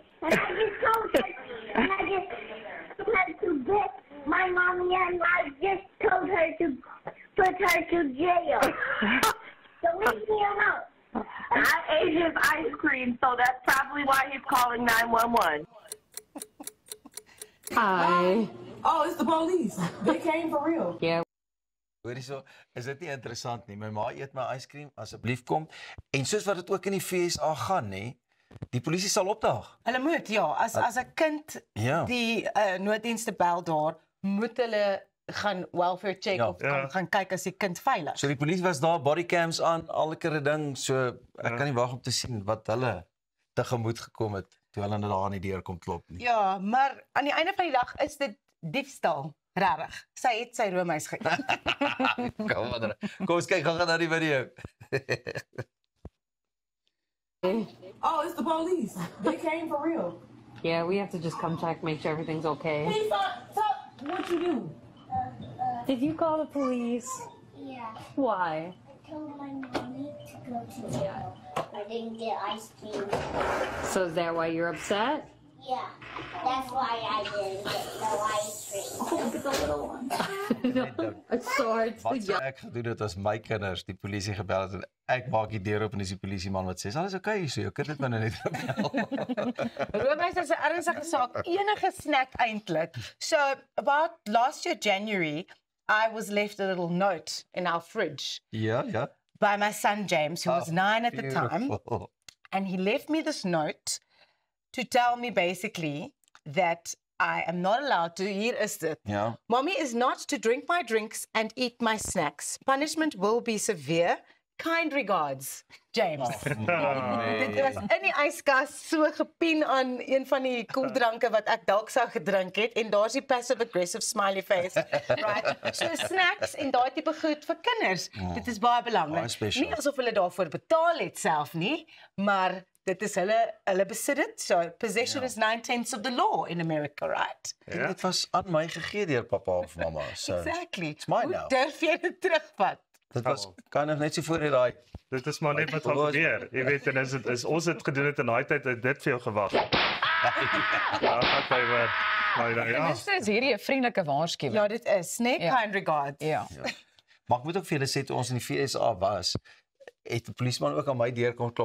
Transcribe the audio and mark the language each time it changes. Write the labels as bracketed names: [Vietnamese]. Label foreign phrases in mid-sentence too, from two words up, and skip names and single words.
[English] And I just told her, and I just had to get my mommy, and I just told her to put her to jail. So leave me alone. I ate his ice cream, so that's probably why he's calling 911. Hi. Oh, it's the police. They came for real. Yeah. [Afrikaans] Hoorie so, is dit nie interessant nie. My ma eet my yskriem, asseblief kom. En soos wat dit ook in die FSA gaan, nê, die polisie sal opdaag. Hulle moet, ja, as 'n kind Ja. die nooddienste bel daar, moet hulle gaan [English] welfare check [Afrikaans] Ja. of gaan kyk as die kind veilig. So die polisie was daar, bodycams aan, alkere ding, so ek kan nie wag om te sien wat hulle tegemoet gekom het toe hulle daar aan die deur kom klop nie. Ja, maar aan die einde van die dag is dit diefstal, regtig. Sy het sy roomys geëet. Kom ons kyk gou na die video. [English] Oh, it's the police. They came for real. Yeah, we have to just come check, make sure everything's okay. Hey, what you do? Did you call the police? Yeah. Why? I told my mommy to go to jail. I didn't get ice cream. So is that why you're upset? Yeah. That's why I didn't get no ice cream. Oh, get the little one. It's so hard to [Afrikaans] Wat sou ek gedoen het as my kinders die polisie gebel het en ek maak die deur oop en dis die polisieman wat sê, "Alles oukei hier so, jou kind het my nou net gebel." Roomys is 'n ernstige saak, enige snack eintlik. [English] So, about last year January, I was left a little note in our fridge [Afrikaans] Ja, ja. [English] by my son James, who was 9 at the time, Beautiful. and he left me this note to tell me basically that I am not allowed to, [Afrikaans] hier is dit. Ja. [English] Mommy is not to drink my drinks and eat my snacks. Punishment will be severe. Kind regards, James. [Afrikaans] Dit was in die yskas so gepien aan een van die koeldranke wat ek dalk sou gedrink het en daar's die [English] passive aggressive smiley face. [Afrikaans] Right. So snacks en daai tipe goed vir kinders. Dit is baie belangrik. Baie special. Nie asof hulle daarvoor betaal het self nie, maar dit is hulle besit dit. [English] So possession is 9/10 of the law in America, right? [Afrikaans] En dit was aan my gegee deur pappa of mamma. [English] So Exactly. it's mine [Afrikaans] Hoe [English] now. [Afrikaans] durf jy dit terugvat? Dit was [English] kind of [Afrikaans] net so voor daai. Dit is maar net wat gaan gebeur. Jy weet, en is ons het gedoen het in daai tyd het dit vir jou gewag. Ja, okay, maar ja. Dis is hierdie 'n vriendelike waarskuwing. Ja, dit is, né? Ja. [English] Kind regards. [Afrikaans] Ja. Maar ek moet ook vir julle sê toe ons in die FSA was, het die polisieman ook aan my deur kom klop.